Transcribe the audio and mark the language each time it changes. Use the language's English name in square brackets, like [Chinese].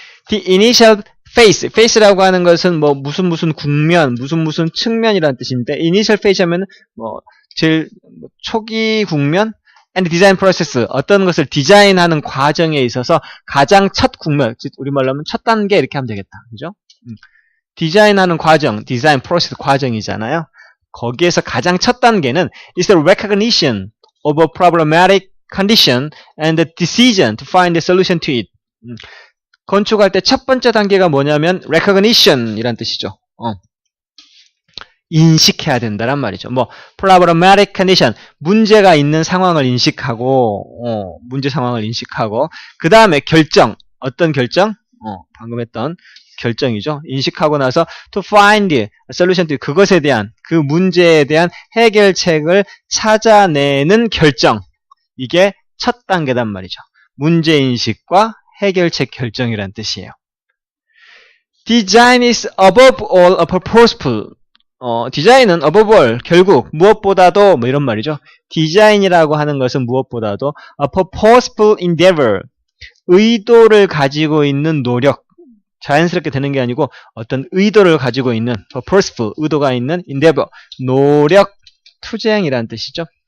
[English] The initial face [Korean] 라고 하는 것은 무슨 국면, 무슨 측면이라는 뜻인데 [English] initial phase [Korean] 하면 제일 초기 국면 [English] and design process, [Korean] 어떤 것을 디자인하는 과정에 있어서 가장 첫 국면, 우리말로 하면 첫 단계 이렇게 하면 되겠다. 그죠? 디자인하는 과정, 디자인 프로세스 과정이잖아요. 거기에서 가장 첫 단계는 [English] is the recognition of a problematic condition and the decision to find a solution to it. [Korean] 건축할 때 첫 번째 단계가 뭐냐면 recognition 이란 뜻이죠. 인식해야 된다란 말이죠. [English] problematic condition, [Korean] 문제가 있는 상황을 인식하고, 문제 상황을 인식하고, 그 다음에 결정, 어떤 결정? 방금 했던 결정이죠. 인식하고 나서 [English] to find a solution to [Korean] 그것에 대한, 그 문제에 대한 해결책을 찾아내는 결정. 이게 첫 단계단 말이죠. 문제인식과 해결책 결정이란 뜻이에요. [English] Design is above all a purposeful. [Korean] 디자인은 [English] above all, [Korean] 결국 무엇보다도 이런 말이죠. 디자인이라고 하는 것은 무엇보다도 [English] a purposeful endeavor, [Korean] 의도를 가지고 있는 노력, 자연스럽게 되는 게 아니고 어떤 의도를 가지고 있는 purposeful, 의도가 있는 endeavor, 노력, 투쟁이란 뜻이죠.